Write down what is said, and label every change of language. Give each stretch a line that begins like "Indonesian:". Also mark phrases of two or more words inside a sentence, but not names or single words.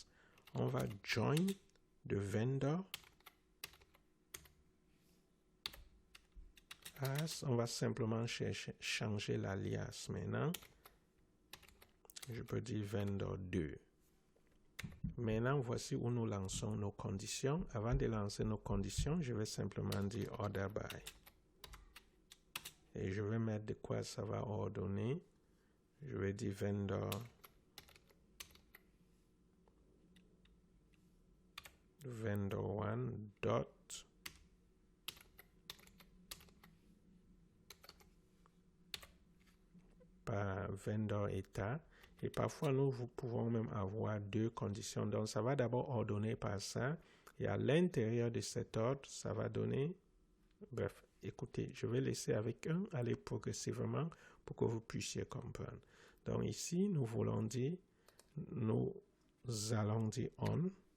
French: On va join de vendor. As. On va simplement changer l'alias maintenant. Je peux dire vendor 2. Maintenant, voici où nous lançons nos conditions. Avant de lancer nos conditions, je vais simplement dire
English: order by.
French: Et je vais mettre de quoi ça va ordonner. Je vais dire
English: vendor vendor1 dot
French: par vendor état. Et parfois, nous pouvons même avoir deux conditions. Donc, ça va d'abord ordonner par ça. Et à l'intérieur de cet ordre, ça va donner... Bref, écoutez, je vais laisser avec un, aller progressivement pour que vous puissiez comprendre. Donc, ici, nous allons dire on.